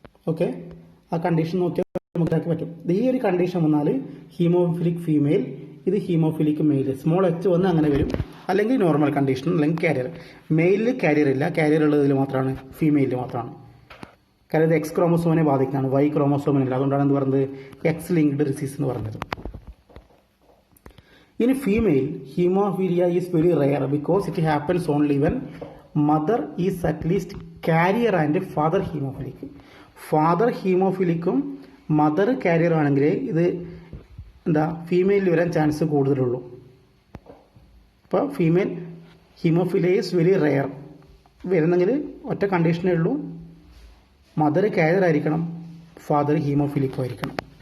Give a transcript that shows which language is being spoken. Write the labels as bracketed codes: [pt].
[ml] Okay, ആ condition നോക്കിയാൽ നമുക്ക് പറ്റും. ഈ ഒരു കണ്ടീഷൻ വന്നാൽ ഹീമോഫിലിക് ഫീമെയിൽ, ഇത് ഹീമോഫിലിക് മെയിൽ. സ്മോൾ എച്ച് വന്ന് അങ്ങനെ വരും, അല്ലെങ്കിൽ നോർമൽ കണ്ടീഷൻ, അല്ലെങ്കിൽ കാരിയർ. മെയിലിൽ കാരിയർ ഇല്ല, കാരിയർ ഉള്ളതിൽ മാത്രമാണ്, ഫീമെയിലിൽ മാത്രമാണ്. കാരണം ഇത് X ക്രോമോസോമിനെ ബാധിക്കുന്നതാണ്, Y ക്രോമോസോമിനില്ല. അതുകൊണ്ടാണ് എന്ത് പറയുന്നത് X ലിങ്ക്ഡ് ഡിസീസ് എന്ന് പറയുന്നത്. [en] In female, hemophilia is very rare because it happens only when mother is at least carrier and father hemophilic. Father hemophilic- [ml] ഉം മദർ കാരിയർ ആണെങ്കിൽ ഇത് ഫീമെയിലിൽ വരാൻ ചാൻസ് കൂടുതലുള്ളൂ. അപ്പോൾ [en] Female haemophilia is very rare. [ml] വരുന്നെങ്കിൽ ഒറ്റ കണ്ടീഷനേ ഉള്ളൂ, മദർ കാരിയർ ആയിരിക്കണം, father ഹീമോഫിലിക്കും ആയിരിക്കണം.